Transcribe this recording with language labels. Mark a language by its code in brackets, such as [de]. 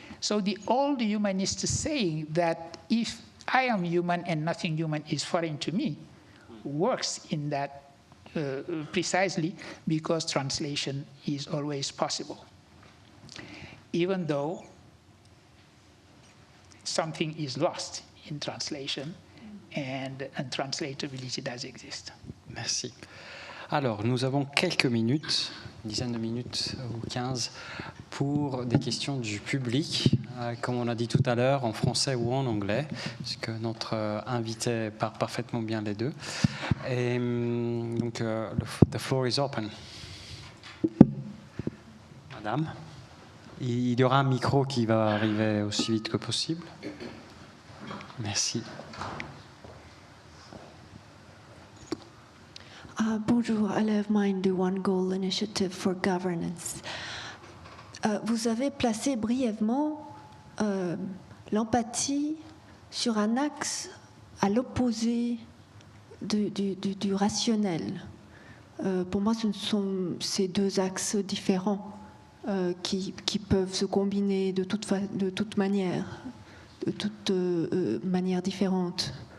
[en] So the old humanist saying that if I am human and nothing human is foreign to me works in that precisely because translation is always possible, even though something is lost in translation and untranslatability does exist. [fr] Merci. Alors, nous avons quelques minutes, une dizaine de minutes ou 15, pour des questions du public, comme on a dit tout à l'heure, en français ou en anglais, puisque notre invité parle parfaitement bien les deux. Et donc, [en] the floor is open. [fr] Madame, il y aura un micro qui va arriver aussi vite que possible. Merci. [en] Bonjour, I have mind the One Goal Initiative for Governance. [fr] Vous avez placé brièvement l'empathie sur un axe à l'opposé du rationnel. Pour moi, ce sont ces deux axes différents qui peuvent se combiner de toute manière, de toute manière différente.